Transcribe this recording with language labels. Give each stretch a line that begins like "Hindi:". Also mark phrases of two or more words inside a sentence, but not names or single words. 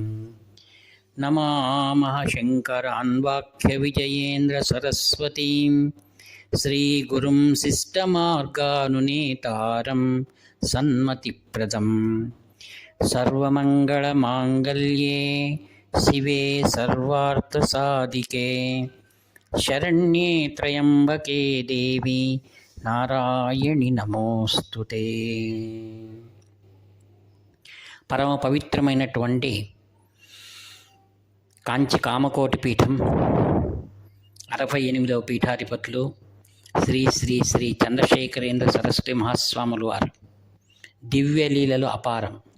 Sanskrit: नमामः शङ्करान् वाक्यविजयेन्द्रसरस्वतीं श्रीगुरुं शिष्टमार्गानुनेतारं सन्मतिप्रदं। सर्वमङ्गलमाङ्गल्ये शिवे सर्वार्थसाधिके शरण्ये त्र्यम्बके देवी నారాయణి నమోస్తుతే.
Telugu: పరమ పవిత్రమైనటువంటి కాంచి కామకోటి పీఠం 68వ పీఠాధిపతులు శ్రీ శ్రీ శ్రీ చంద్రశేఖరేంద్ర సరస్వతి మహాస్వాములు వారు దివ్యలీలలు అపారం.